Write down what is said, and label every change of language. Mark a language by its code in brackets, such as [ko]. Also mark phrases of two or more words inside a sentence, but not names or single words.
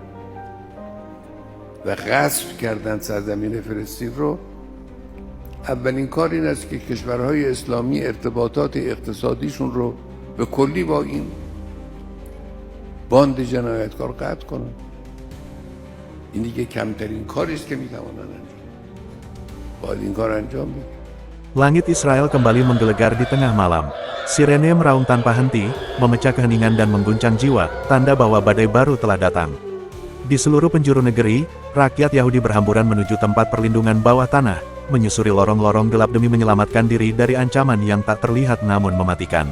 [fa] و غصب کردن سرزمین فلسطین رو، اولین کار این است که کشورهای اسلامی ارتباطات اقتصادیشون رو به کلی با این باند جنایتکار قطع کنن. این دیگه کمترین کاری است که میتوانند انجام. باید این کار انجام بدن. [id] Langit Israel kembali menggelegar di tengah malam. Sirene meraung tanpa henti, memecah keheningan dan mengguncang jiwa, tanda bahwa badai baru telah datang. Di seluruh penjuru negeri, rakyat Yahudi berhamburan menuju tempat perlindungan bawah tanah, menyusuri lorong-lorong gelap demi menyelamatkan diri dari ancaman yang tak terlihat namun mematikan.